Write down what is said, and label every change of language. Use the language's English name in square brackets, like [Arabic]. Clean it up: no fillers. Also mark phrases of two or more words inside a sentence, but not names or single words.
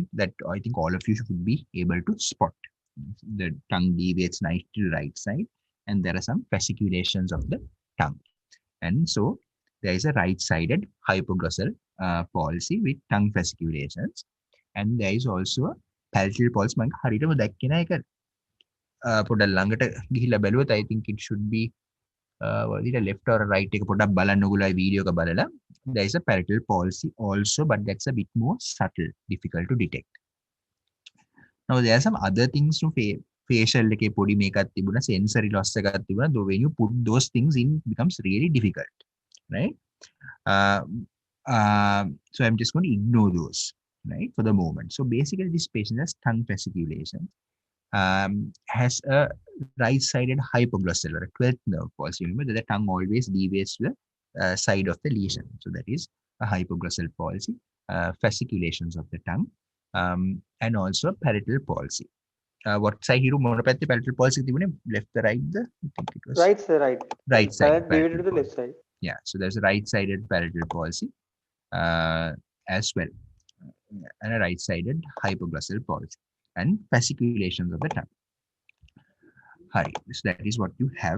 [English] That I think all of you should be able to spot. The tongue deviates nicely to the right side, and there are some fasciculations of the tongue. And so there is a right-sided hypoglossal palsy with tongue fasciculations. And there is also a palatal palsy. [Sinhala] පොඩක් ළඟට ගිහිල්ලා බැලුවොත් [English] I think it should be left or right [Sinhala] එක පොඩක් බලන්න ඔයගොල්ලෝ වීඩියෝ එක බලලා. [English] There is a palatal palsy also, but that's a bit more subtle, difficult to detect. Now there are some other things to [Sinhala] facial එකේ පොඩි මේකක් තිබුණා, sensory loss එකක් තිබුණා. [English] Though when you put those things in, it becomes really difficult, right? So I'm just going to ignore those, right, for the moment. So basically this patient has tongue fasciculation. Has a right-sided hypoglossal or a 12th nerve palsy. Remember that the tongue always deviates to the side of the lesion. So that is a hypoglossal palsy, fasciculations of the tongue, and also palatal palsy. What side hiru [Sinhala] මොන පැත්තේ [English] palatal palsy තිබුණේ? Left the right? I think it was Right, sir, right. Right side. Deviated to the left side. Yeah, so there's a right-sided palatal palsy as well. and a right-sided hypoglossal palsy and fasciculations of the tongue. Hari. So that is what you have.